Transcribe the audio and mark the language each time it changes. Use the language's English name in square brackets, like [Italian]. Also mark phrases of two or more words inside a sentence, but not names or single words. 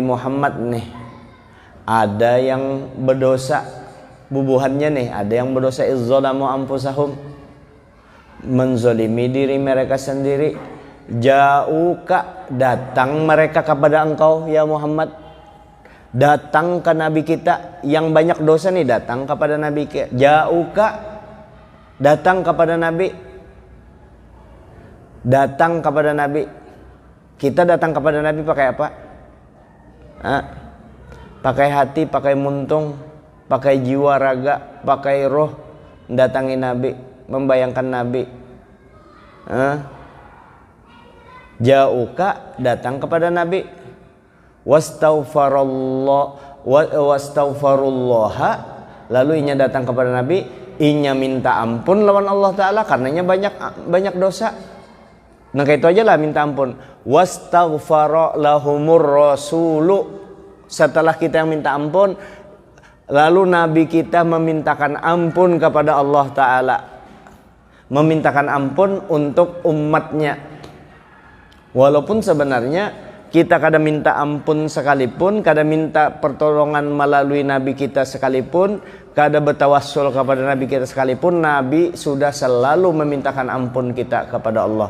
[Banjar] Muhammad nih ada yang berdosa, bubuhannya nih ada yang berdosa, [Arabic] إذ ظلموا أنفسهم, [Banjar] menzolimi diri mereka sendiri, jauka, datang mereka kepada engkau ya Muhammad, datang ke Nabi kita yang banyak dosa nih, datang kepada Nabi kita, jauka, datang kepada Nabi, datang kepada Nabi. Kita datang kepada Nabi pakai apa? Pakai hati, pakai muntung, pakai jiwa raga, pakai roh, datangi Nabi, membayangkan Nabi. [Arabic] Jauka, [Banjar] datang kepada Nabi. Wastaghfarullaha, lalu inya datang kepada Nabi, inya minta ampun lawan Allah Ta'ala karenanya banyak dosa. Nah kayak itu aja lah minta ampun. [Arabic] واستغفر لهم الرسول, [Indonesian] setelah kita yang minta ampun, lalu Nabi kita memintakan ampun kepada Allah Ta'ala, memintakan ampun untuk umatnya. [Banjar] Walaupun sebenarnya kita kada minta ampun sekalipun, kada minta pertolongan melalui Nabi kita sekalipun, kada bertawassul kepada Nabi kita sekalipun, Nabi sudah selalu memintakan ampun kita kepada Allah.